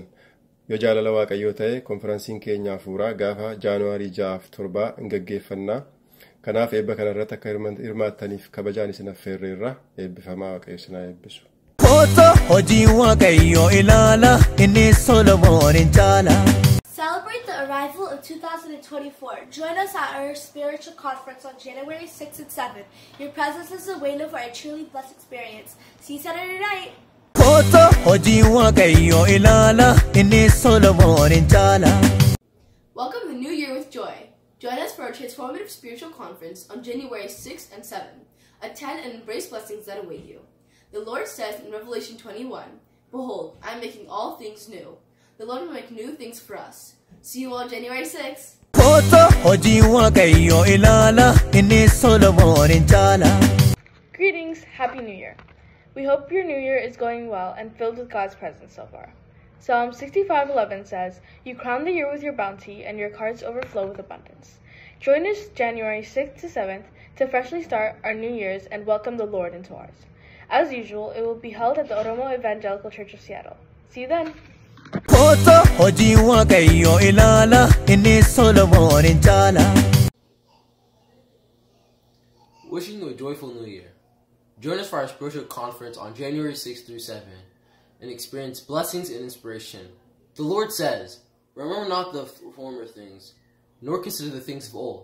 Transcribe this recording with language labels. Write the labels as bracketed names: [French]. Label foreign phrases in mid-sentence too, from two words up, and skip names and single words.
[Oromo] Yoo jaalala Waaqayyoo ta'e konferansiin keenya hafuuraa gaafa Jaanuwaarii 6-7 hin gaggeeffannaa. Kanaaf eebba kanarratti akka hirmaattaniif kabajaan isin affeerreerra eebbifamaa Waaqayyo isin haa eebbisu. Hojii waaqayyoo ilaala inni Solomoon hin caala. [English] Celebrate the arrival of 2024. Join us at our spiritual conference on January 6th and 7th. Your presence is a waiting for a truly blessed experience. See you Saturday night. [Oromo] Hojii waaqayyoo ilaala inni Solomoon hin caala. [English] Welcome the new year with joy. Join us for our transformative spiritual conference on January 6th and 7th. Attend and embrace blessings that await you. The Lord says in Revelation 21, "Behold, I am making all things new." The Lord will make new things for us. See you on January 6th. [Oromo] Hojii waaqayyoo ilaala inni Solomoon hin caala. [English] Greetings, Happy New Year. We hope your new year is going well and filled with God's presence so far. Psalm 65:11 says, "You crown the year with your bounty, and your carts overflow with abundance." Join us January 6th to 7th to freshly start our new years and welcome the Lord into ours. As usual, it will be held at the Oromo Evangelical Church of Seattle. See you then. [Oromo] Hojii waaqayyoo ilaala inni Solomoon hin caala. [English] Wishing you a joyful new year. Join us for our spiritual conference on January 6th through 7th and experience blessings and inspiration. The Lord says, "Remember not the former things, nor consider the things of old.